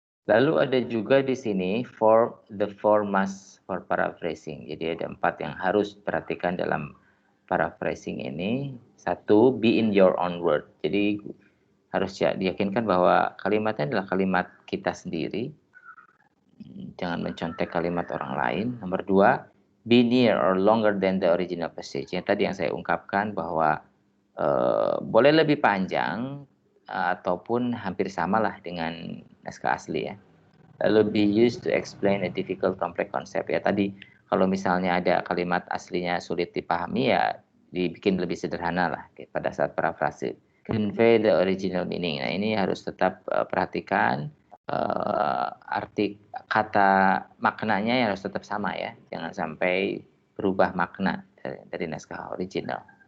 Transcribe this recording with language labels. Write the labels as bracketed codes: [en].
[id] Lalu ada juga di sini [en] the formas for paraphrasing. [id] Jadi ada 4 yang harus perhatikan dalam paraphrasing ini. 1, [en] be in your own word. [id] Jadi harus diyakinkan bahwa kalimatnya adalah kalimat kita sendiri. Jangan mencontek kalimat orang lain. Nomor 2, [en] be near or longer than the original passage. [id] Yang tadi yang saya ungkapkan bahwa boleh lebih panjang ataupun hampir samalah dengan naskah asli ya. Lalu [en] be used to explain a difficult complex concept [id] ya. Tadi kalau misalnya ada kalimat aslinya sulit dipahami ya dibikin lebih sederhana lah pada saat parafrase. [en] Convey the original meaning. [id] Nah, ini harus tetap perhatikan arti kata maknanya yang harus tetap sama ya. Jangan sampai berubah makna dari naskah original.